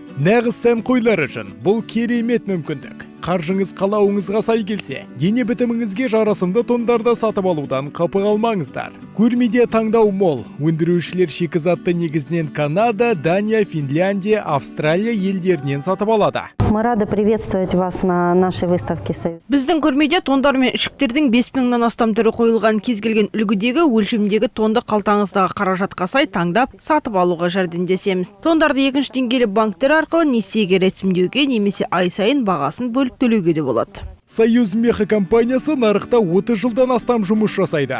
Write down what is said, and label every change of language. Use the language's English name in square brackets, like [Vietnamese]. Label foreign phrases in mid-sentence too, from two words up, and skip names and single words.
[Kazakh] Нағыз сән қойлар үшін бұл керемет мүмкіндік. Қаржыңыз қалауыңызға сай келсе, дене бітіміңізге жарасымды тондарды сатып алудан қапы қалмаңыздар. Көрмеде таңдау мол. Өндірушілер шикізатты негізінен Канада, Дания, Финляндия, Австралия елдерінен сатып алады. [Russian] Мы рады приветствовать вас на нашей выставке «Союз». [Kazakh] Біздің көрмеде тондар мен ішіктердің 5000-нан астам түрі қойылған, кез келген үлгідегі, өлшемдегі тонды қалтаңыздағы қаражатқа сай таңдап сатып алуға жәрдемдесеміз. Тондарды екінші деңгейлі банктер арқылы несиеге рәсімдеуге немесе ай сайын бағасын бөліп төлеуге де болады. Союз меха компаниясы нарықта 30 жылдан астам жұмыс жасайды.